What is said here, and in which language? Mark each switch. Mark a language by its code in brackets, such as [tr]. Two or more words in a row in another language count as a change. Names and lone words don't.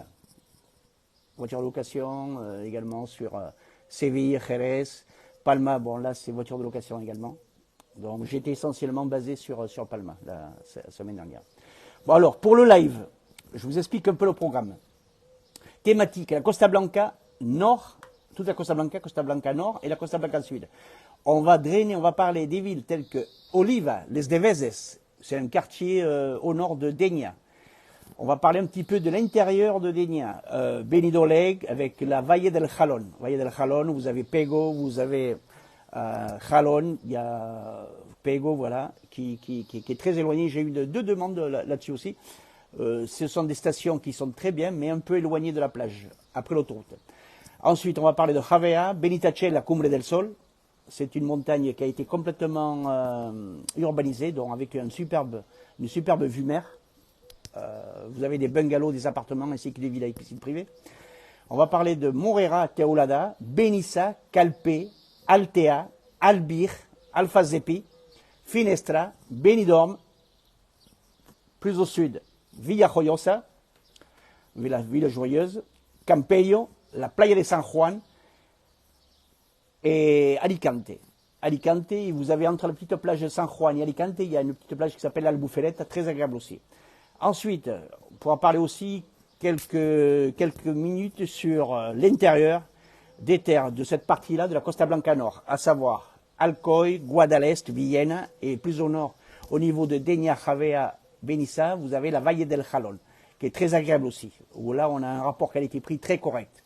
[fr] Voiture de location également sur Séville, Jerez, Palma. Bon, là, c'est voiture de location également. Donc, j'étais essentiellement basé sur Palma la semaine dernière. Bon, alors, pour le live, je vous explique un peu le programme. Thématique, la Costa Blanca Nord, toute la Costa Blanca Nord et la Costa Blanca Sud. On va parler des villes telles que Oliva, Les Devezes, c'est un quartier au nord de Dénia. On va parler un petit peu de l'intérieur de Dénia, Benidorm avec la Valle del Jalón. Valle del Jalón, vous avez Pego, vous avez Jalón, il y a Pego, voilà, qui est très éloigné. J'ai eu deux demandes là-dessus aussi. Ce sont des stations qui sont très bien, mais un peu éloignées de la plage, après l'autoroute. Ensuite, on va parler de Javea, Benitace, la Cumbre del Sol. C'est une montagne qui a été complètement urbanisée, donc avec une superbe vue mer. Vous avez des bungalows, des appartements, ainsi que des villas et piscines privées. On va parler de Morera, Teulada, Benissa, Calpe, Altea, Albir, Alfazepi, Finestra, Benidorm, plus au sud, Villajoyosa, la ville joyeuse, Campello, la playa de San Juan et Alicante. Alicante, vous avez entre la petite plage de San Juan et Alicante, il y a une petite plage qui s'appelle Albuferet, très agréable aussi. Ensuite, on pourra parler aussi quelques minutes sur l'intérieur des terres de cette partie-là de la Costa Blanca Nord, à savoir Alcoy, Guadalest, Villena, et plus au nord, au niveau de Denia, Javea, Benissa, vous avez la Valle del Jalón, qui est très agréable aussi, où là on a un rapport qualité-prix très correct.